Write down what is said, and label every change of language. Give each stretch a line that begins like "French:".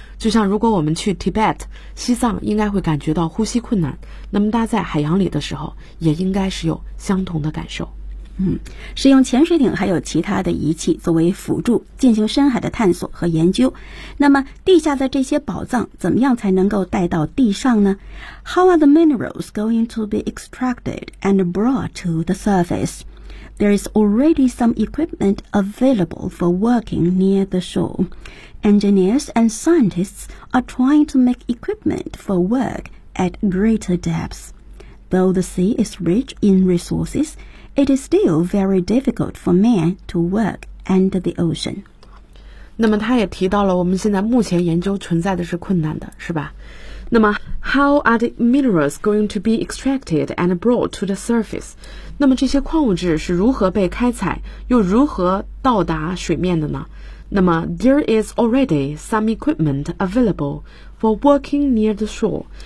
Chinese: 就像如果我们去 Tibet, 西藏，应该会感觉到呼吸困难，那么大家在海洋里的时候也应该是有相同的感受。使用潜水艇还有其他的仪器作为辅助进行深海的探索和研究。那么地下的这些宝藏怎么样才能够带到地上呢？
English: How are the minerals going to be extracted and brought to the surface? There is already some equipment available for working near the shore. Engineers and scientists are trying to make equipment for work at greater depths. Though the sea is rich in resources,It is still very difficult for man to work under the ocean.
Chinese: 那么他也提到了我们现在目前研究存在的是困难的，是吧？
English: 那么 How are the minerals going to be extracted and brought to the surface?
Chinese: 那么这些矿物质是如何被开采又如何到达水面的呢？
English: 那么 There is already some equipment available for working near the shore.